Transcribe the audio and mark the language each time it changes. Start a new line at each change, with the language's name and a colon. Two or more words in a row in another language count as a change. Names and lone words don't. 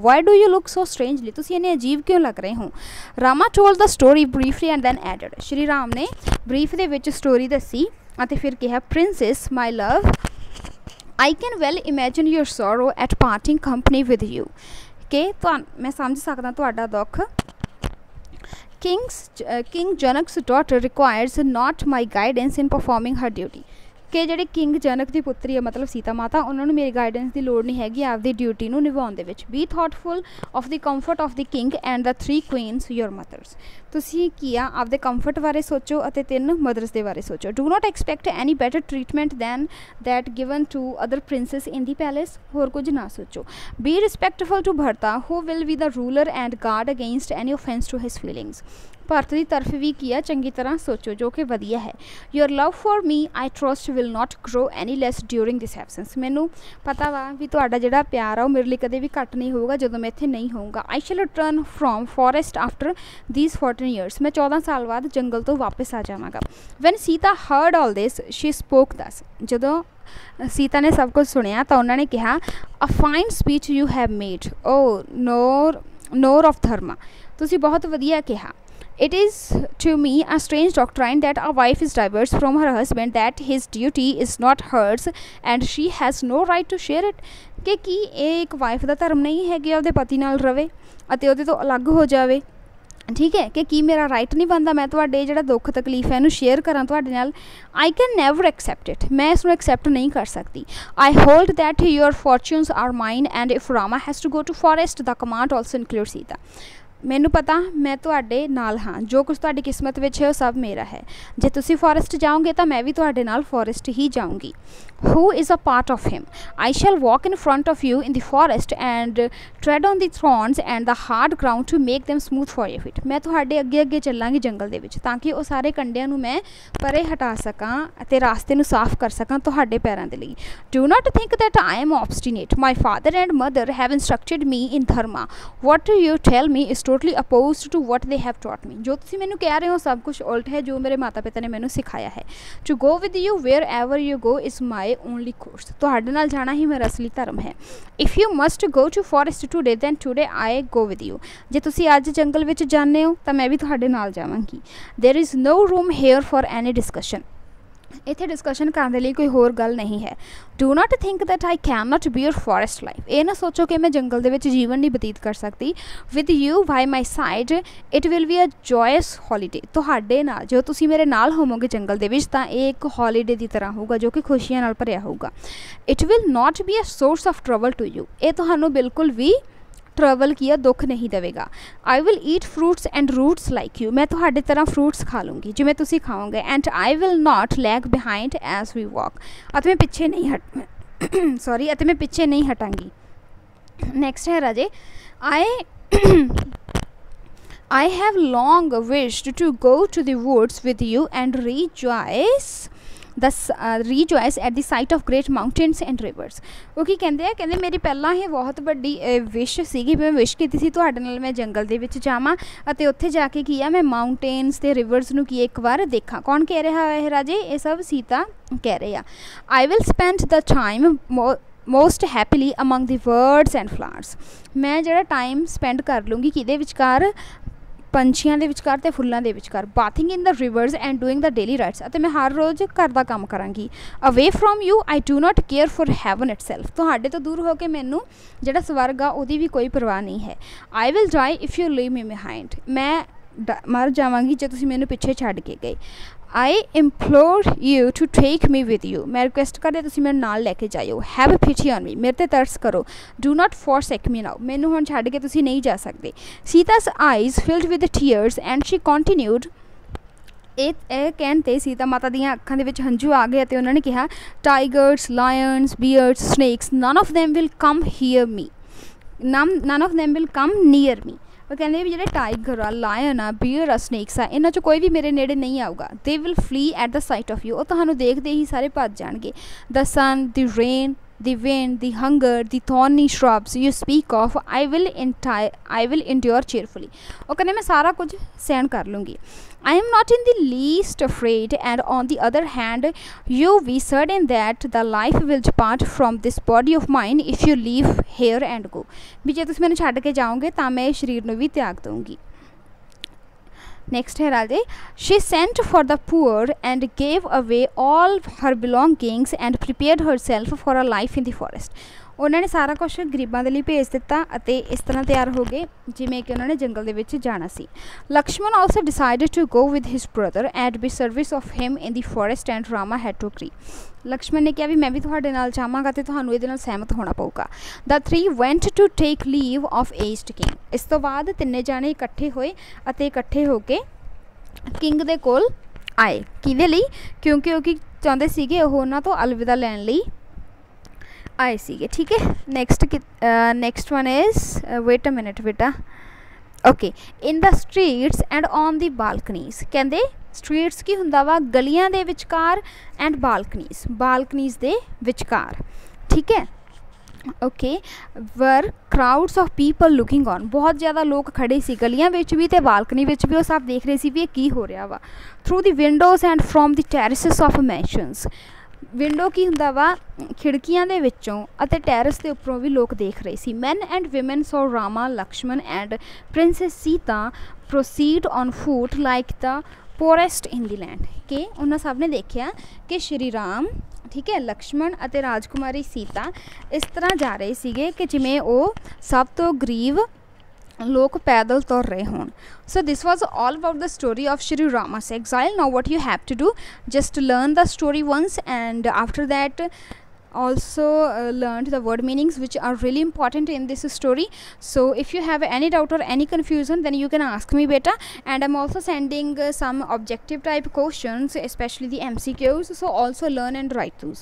English: why do you look so strangely,
Punjabi: ਤੁਸੀਂ ਇੰਨੇ ਅਜੀਬ ਕਿਉਂ ਲੱਗ ਰਹੇ ਹੋ।
English: Rama told the story briefly and then added,
Punjabi: ਸ਼੍ਰੀ ਰਾਮ ਨੇ ਬਰੀਫ ਦੇ ਵਿੱਚ ਸਟੋਰੀ ਦੱਸੀ ਅਤੇ ਫਿਰ ਕਿਹਾ
English: princess my love I can well imagine your sorrow at parting company with you,
Punjabi: ਕਿ ਮੈਂ ਸਮਝ ਸਕਦਾ ਤੁਹਾਡਾ ਦੁੱਖ।
English: King Janak's daughter requires not my guidance in performing her duty,
Punjabi: कि ਜਿਹੜੇ ਕਿੰਗ ਜਨਕ ਦੀ ਪੁੱਤਰੀ ਹੈ ਮਤਲਬ ਸੀਤਾ ਮਾਤਾ, ਉਹਨਾਂ ਨੂੰ ਮੇਰੀ ਗਾਈਡੈਂਸ ਦੀ ਲੋੜ ਨਹੀਂ ਹੈਗੀ ਆਪਦੀ ਡਿਊਟੀ ਨੂੰ ਨਿਭਾਉਣ ਦੇ ਵਿੱਚ।
English: be thoughtful of the comfort of the king and the 3 queens your mothers.
Punjabi: ਤੁਸੀਂ ਕੀ ਆ ਆਪਦੇ ਕੰਫਰਟ ਬਾਰੇ ਸੋਚੋ ਅਤੇ 3 ਮਦਰਸ ਦੇ ਬਾਰੇ ਸੋਚੋ।
English: do not expect any better treatment than that given to other princes in the palace.
Punjabi: ਹੋਰ ਕੁਝ ਨਾ ਸੋਚੋ।
English: be respectful to Bharata who will be the ruler and guard against any offense to his feelings.
Punjabi: ਭਾਰਤ ਦੀ ਤਰਫ ਵੀ ਕੀ ਆ ਚੰਗੀ ਤਰ੍ਹਾਂ ਸੋਚੋ ਜੋ ਕਿ ਵਧੀਆ ਹੈ।
English: your love for me I trust will not grow any less during this absence.
Punjabi: ਮੈਨੂੰ ਪਤਾ ਵਾ ਵੀ ਤੁਹਾਡਾ ਜਿਹੜਾ ਪਿਆਰ ਆ ਉਹ ਮੇਰੇ ਲਈ ਕਦੇ ਵੀ ਘੱਟ ਨਹੀਂ ਹੋਊਗਾ ਜਦੋਂ ਮੈਂ ਇੱਥੇ ਨਹੀਂ ਹੋਊਂਗਾ।
English: I shall return from forest after these 14 years.
Punjabi: ਮੈਂ 14 ਸਾਲ ਬਾਅਦ ਜੰਗਲ ਤੋਂ ਵਾਪਸ ਆ ਜਾਵਾਂਗਾ।
English: when Sita heard all this she spoke thus.
Punjabi: ਜਦੋਂ ਸੀਤਾ ਨੇ ਸਭ ਕੁਝ ਸੁਣਿਆ ਤਾਂ ਉਹਨਾਂ ਨੇ ਕਿਹਾ
English: a fine speech you have made O nor of dharma.
Punjabi: ਤੁਸੀਂ ਬਹੁਤ ਵਧੀਆ ਕਿਹਾ।
English: It is to me a strange doctrine that a wife is divorced from her husband, that his duty is not hers and she has no right to share it।
Punjabi: ਕਿ ਕੀ ਇਹ ਇੱਕ ਵਾਈਫ ਦਾ ਧਰਮ ਨਹੀਂ ਹੈ ਕਿ ਉਹਦੇ ਪਤੀ ਨਾਲ ਰਵੇ ਅਤੇ ਉਹਦੇ ਤੋਂ ਅਲੱਗ ਹੋ ਜਾਵੇ। ਠੀਕ ਹੈ ਕਿ ਕੀ ਮੇਰਾ ਰਾਈਟ ਨਹੀਂ ਬਣਦਾ ਮੈਂ ਤੁਹਾਡੇ ਜਿਹੜਾ ਦੁੱਖ ਤਕਲੀਫ ਹੈ ਇਹਨੂੰ ਸ਼ੇਅਰ ਕਰਾਂ ਤੁਹਾਡੇ ਨਾਲ।
English: I can never accept it.
Punjabi: ਮੈਂ ਇਸ ਨੂੰ ਐਕਸੈਪਟ ਨਹੀਂ ਕਰ ਸਕਦੀ।
English: I hold that your fortunes are mine and if Rama has to go to forest the command also include Sita.
Punjabi: ਮੈਨੂੰ ਪਤਾ ਮੈਂ ਤੁਹਾਡੇ ਨਾਲ ਹਾਂ। ਜੋ ਕੁਛ ਤੁਹਾਡੀ ਕਿਸਮਤ ਵਿੱਚ ਹੈ ਉਹ ਸਭ ਮੇਰਾ ਹੈ। ਜੇ ਤੁਸੀਂ ਫੋਰੈਸਟ ਜਾਓਗੇ ਤਾਂ ਮੈਂ ਵੀ ਤੁਹਾਡੇ ਨਾਲ ਫੋਰੈਸਟ ਹੀ ਜਾਊਂਗੀ।
English: who is a part of him? I shall walk in front of you in the forest and tread on the thorns and the hard ground to make them smooth for your feet।
Punjabi: ਮੈਂ ਤੁਹਾਡੇ ਅੱਗੇ ਅੱਗੇ ਚੱਲਾਂਗੀ ਜੰਗਲ ਦੇ ਵਿੱਚ ਤਾਂ ਕਿ ਉਹ ਸਾਰੇ ਕੰਡਿਆਂ ਨੂੰ ਮੈਂ ਪਰੇ ਹਟਾ ਸਕਾਂ ਅਤੇ ਰਾਸਤੇ ਨੂੰ ਸਾਫ਼ ਕਰ ਸਕਾਂ ਤੁਹਾਡੇ ਪੈਰਾਂ ਦੇ ਲਈ।
English: Do not think that I am obstinate. My father and mother have instructed me in dharma. What you tell me is totally opposed to what they have taught me।
Punjabi: ਜੋ ਤੁਸੀਂ ਮੈਨੂੰ ਕਹਿ ਰਹੇ ਹੋ ਸਭ ਕੁਝ ਉਲਟ ਹੈ ਜੋ ਮੇਰੇ ਮਾਤਾ ਪਿਤਾ ਨੇ ਮੈਨੂੰ ਸਿਖਾਇਆ ਹੈ।
English: To go with you wherever you go is my only course।
Punjabi: ਤੁਹਾਡੇ ਨਾਲ ਜਾਣਾ ਹੀ ਮੇਰਾ ਅਸਲੀ ਧਰਮ ਹੈ।
English: If you must go to forest today then today I go with you।
Punjabi: ਜੇ ਤੁਸੀਂ ਅੱਜ ਜੰਗਲ ਵਿੱਚ ਜਾਂਦੇ ਹੋ ਤਾਂ ਮੈਂ ਵੀ ਤੁਹਾਡੇ ਨਾਲ ਜਾਵਾਂਗੀ।
English: There is no room here for any discussion।
Punjabi: ਇੱਥੇ ਡਿਸਕਸ਼ਨ ਕਰਨ ਦੇ ਲਈ ਕੋਈ ਹੋਰ ਗੱਲ ਨਹੀਂ ਹੈ।
English: do not think that I can not bear forest life.
Punjabi: ਇਹ ਨਾ ਸੋਚੋ ਕਿ ਮੈਂ ਜੰਗਲ ਦੇ ਵਿੱਚ ਜੀਵਨ ਨਹੀਂ ਬਤੀਤ ਕਰ ਸਕਦੀ।
English: with you by my side it will be a joyous holiday.
Punjabi: ਤੁਹਾਡੇ ਨਾਲ ਜੋ ਤੁਸੀਂ ਮੇਰੇ ਨਾਲ ਹੋਵੋਗੇ ਜੰਗਲ ਦੇ ਵਿੱਚ ਤਾਂ ਇਹ ਇੱਕ ਹੌਲੀਡੇ ਦੀ ਤਰ੍ਹਾਂ ਹੋਊਗਾ ਜੋ ਕਿ ਖੁਸ਼ੀਆਂ ਨਾਲ ਭਰਿਆ ਹੋਊਗਾ।
English: it will not be a source of trouble to you.
Punjabi: ਇਹ ਤੁਹਾਨੂੰ ਬਿਲਕੁਲ ਵੀ ਟ੍ਰੈਵਲ ਕੀਆ ਦੁੱਖ ਨਹੀਂ ਦੇਗਾ।
English: I will eat fruits and roots like you.
Punjabi: ਮੈਂ ਤੁਹਾਡੇ ਤਰ੍ਹਾਂ ਫਰੂਟਸ ਖਾ ਲੂੰਗੀ ਜਿਵੇਂ ਤੁਸੀ ਖਾਓਗੇ।
English: and I will not lag behind as we walk.
Punjabi: ਅਤ ਮੈਂ ਪਿੱਛੇ ਨਹੀਂ ਹਟ ਸੌਰੀ ਅਤ ਮੈਂ ਪਿੱਛੇ ਨਹੀਂ ਹਟਾਂਗੀ। ਨੈਕਸਟ ਹੈ ਰਾਜੇ
English: I have long wished to go to the woods with you and rejoice at the sight of great mountains and rivers।
Punjabi: ਉਹ ਕੀ ਕਹਿੰਦੇ ਆ ਕਹਿੰਦੇ ਮੇਰੀ ਪਹਿਲਾਂ ਹੀ ਬਹੁਤ ਵੱਡੀ ਵਿਸ਼ ਸੀਗੀ ਮੈਂ ਵਿਸ਼ ਕੀਤੀ ਸੀ ਤੁਹਾਡੇ ਨਾਲ ਮੈਂ ਜੰਗਲ ਦੇ ਵਿੱਚ ਜਾਵਾਂ ਅਤੇ ਉੱਥੇ ਜਾ ਕੇ ਕੀ ਆ ਮੈਂ ਮਾਊਂਟੇਨਸ ਤੇ ਰਿਵਰਸ ਨੂੰ ਕੀ ਇੱਕ ਵਾਰ ਦੇਖਾਂ। ਕੌਣ ਕਹਿ ਰਿਹਾ ਹੈ ਰਾਜੇ? ਇਹ ਸਭ ਸੀਤਾ ਕਹਿ ਰਹੇ ਆ।
English: I will spend the time most happily among the birds and flowers।
Punjabi: ਮੈਂ ਜਿਹੜਾ ਟਾਈਮ ਸਪੈਂਡ ਕਰ ਲੂँਗੀ ਕਿਹਦੇ ਵਿਚਕਾਰ? ਪੰਛੀਆਂ ਦੇ ਵਿਚਕਾਰ ਤੇ ਫੁੱਲਾਂ ਦੇ ਵਿਚਕਾਰ।
English: bathing in the rivers and doing the daily rites.
Punjabi: ਅਤੇ ਮੈਂ ਹਰ ਰੋਜ਼ ਘਰ ਦਾ ਕੰਮ ਕਰਾਂਗੀ।
English: away from you I do not care for heaven itself.
Punjabi: ਤੁਹਾਡੇ ਤੋਂ ਦੂਰ ਹੋ ਕੇ ਮੈਨੂੰ ਜਿਹੜਾ ਸਵਰਗ ਆ ਉਹਦੀ ਵੀ ਕੋਈ ਪਰਵਾਹ ਨਹੀਂ ਹੈ।
English: I will die if you leave me behind.
Punjabi: ਮੈਂ ਮਰ ਜਾਵਾਂਗੀ ਜੇ ਤੁਸੀਂ ਮੈਨੂੰ ਪਿੱਛੇ ਛੱਡ ਕੇ ਗਏ।
English: I implore you to take me with you।
Punjabi: ਮੈਂ ਰਿਕੁਐਸਟ ਕਰਦੀ ਤੁਸੀਂ ਮੇਰੇ ਨਾਲ ਲੈਕੇ ਜਾਇਓ।
English: Have pity on me।
Punjabi: ਮੇਰੇ ਤੇ ਤਰਸ ਕਰੋ।
English: Do not forsake me now।
Punjabi: ਮੈਨੂੰ ਹੁਣ ਛੱਡ ਕੇ ਤੁਸੀਂ ਨਹੀਂ ਜਾ ਸਕਦੇ।
English: Sita's eyes filled with tears and she continued।
Punjabi: ਇਹ ਕਹਿਣ 'ਤੇ ਸੀਤਾ ਮਾਤਾ ਦੀਆਂ ਅੱਖਾਂ ਦੇ ਵਿੱਚ ਹੰਝੂ ਆ ਗਏ ਅਤੇ ਉਹਨਾਂ ਨੇ ਕਿਹਾ
English: tigers lions bears snakes none of them will come near me. none of them will come near me।
Punjabi: ਉਹ ਕਹਿੰਦੇ ਵੀ ਜਿਹੜੇ ਟਾਈਗਰ ਆ ਲਾਇਨ ਆ ਬੀਅਰ ਆ ਸਨੇਕਸ ਆ ਇਹਨਾਂ 'ਚੋਂ ਕੋਈ ਵੀ ਮੇਰੇ ਨੇੜੇ ਨਹੀਂ ਆਊਗਾ।
English: they will flee at the sight of you.
Punjabi: ਉਹ ਤੁਹਾਨੂੰ ਦੇਖਦੇ ਹੀ ਸਾਰੇ ਭੱਜ ਜਾਣਗੇ।
English: the sun the rain the wind, the hunger, the thorny shrubs you speak of, I will endure cheerfully।
Punjabi: ਉਹ ਕਹਿੰਦੇ ਮੈਂ ਸਾਰਾ ਕੁਝ ਸਹਿਣ ਕਰ ਲੂँਗੀ।
English: I am not in the least afraid and on the other hand you be certain that the life will depart from this body of mine if you leave here and go।
Punjabi: ਵੀ ਜੇ ਤੁਸੀਂ ਮੈਨੂੰ ਛੱਡ ਕੇ ਜਾਓਗੇ ਤਾਂ ਮੈਂ ਸਰੀਰ ਨੂੰ ਵੀ ਤਿਆਗ ਦਊਂਗੀ। ਨੇਕਸਟ ਹੈ ਰਾਜੇ
English: she sent for the poor and gave away all her belongings and prepared herself for a life in the forest।
Punjabi: ਉਨ੍ਹਾਂ ਨੇ ਸਾਰਾ ਕੁਝ ਗਰੀਬਾਂ ਦੇ ਲਈ ਭੇਜ ਦਿੱਤਾ ਅਤੇ ਇਸ ਤਰ੍ਹਾਂ ਤਿਆਰ ਹੋ ਗਏ ਜਿਵੇਂ ਕਿ ਉਨ੍ਹਾਂ ਨੇ ਜੰਗਲ ਦੇ ਵਿੱਚ ਜਾਣਾ ਸੀ।
English: Lakshman also decided to go with his brother and be service of him in the forest and Rama had to agree.
Punjabi: ਲਕਸ਼ਮਣ ਨੇ ਕਿਹਾ ਭੀ ਮੈਂ ਭੀ ਤੁਹਾਡੇ ਨਾਲ ਜਾਵਾਂਗਾ ਤੇ ਤੁਹਾਨੂੰ ਇਹਦੇ ਨਾਲ ਸਹਿਮਤ ਹੋਣਾ ਪਊਗਾ।
English: the three went to take leave of aged king.
Punjabi: ਇਸ ਤੋਂ ਬਾਅਦ ਤਿੰਨੇ ਜਣੇ ਇਕੱਠੇ ਹੋਏ ਅਤੇ ਇਕੱਠੇ ਹੋ ਕੇ ਕਿੰਗ ਦੇ ਕੋਲ ਆਏ। ਕਿਹਦੇ ਲਈ? ਕਿਉਂਕਿ ਉਹ ਚਾਹੁੰਦੇ ਸੀਗੇ ਓਹ ਉਹਨਾਂ ਤੋਂ ਅਲਵਿਦਾ ਲੈਣ ਲਈ ਆਏ ਸੀਗੇ। ਠੀਕ ਹੈ,
English: next one is wait a minute beta. OK, in the streets and on the balconies.
Punjabi: ਕਹਿੰਦੇ ਸਟ੍ਰੀਟਸ ਕੀ ਹੁੰਦਾ ਵਾ ਗਲੀਆਂ ਦੇ ਵਿਚਕਾਰ
English: and balconies
Punjabi: ਦੇ ਵਿਚਕਾਰ। ਠੀਕ ਹੈ,
English: OK, were crowds of people looking on.
Punjabi: ਬਹੁਤ ਜ਼ਿਆਦਾ ਲੋਕ ਖੜ੍ਹੇ ਸੀ ਗਲੀਆਂ ਵਿੱਚ ਭੀ ਤੇ ਬਾਲਕਨੀ ਵਿੱਚ ਭੀ, ਉਹ ਸਭ ਦੇਖ ਰਹੇ ਸੀ ਭੀ ਕੀ ਹੋ ਰਹਾ ਵਾ।
English: through the windows and from the terraces of mansions.
Punjabi: ਵਿੰਡੋ ਕੀ ਹੁੰਦਾ ਵਾ ਖਿੜਕੀਆਂ ਦੇ ਵਿੱਚੋਂ ਅਤੇ ਟੈਰਿਸ ਕੇ ਉੱਪਰੋਂ ਭੀ ਲੋਕ ਦੇਖ ਰਹੇ ਸੀ।
English: men and women saw Rama Lakshman and princess Sita proceed on foot like the poorest in the land.
Punjabi: ਕਿ ਉਨ੍ਹਾਂ ਨੇ ਸਭ ਨੇ ਦੇਖਿਆ ਕਿ ਸ਼੍ਰੀ ਰਾਮ, ਠੀਕ ਹੈ, ਲਕਸ਼ਮਣ ਅਤੇ ਰਾਜਕੁਮਾਰੀ ਸੀਤਾ ਇਸ ਤਰ੍ਹਾਂ ਜਾ ਰਹੇ ਸੀਗੇ ਕਿ ਜਿਵੇਂ ਉਹ ਸਭ ਤੋਂ ਗਰੀਬ ਲੋਕ ਪੈਦਲ ਤੁਰ ਰਹੇ ਹੋਣ।
English: so this was all about the story of Shri Rama's exile. Now what you have to do, just learn the story once and after that also learned the word meanings which are really important in this story. So if you have any doubt or any confusion then you can ask me beta, and I'm also sending some objective type questions, especially the MCQs, so also learn and write those.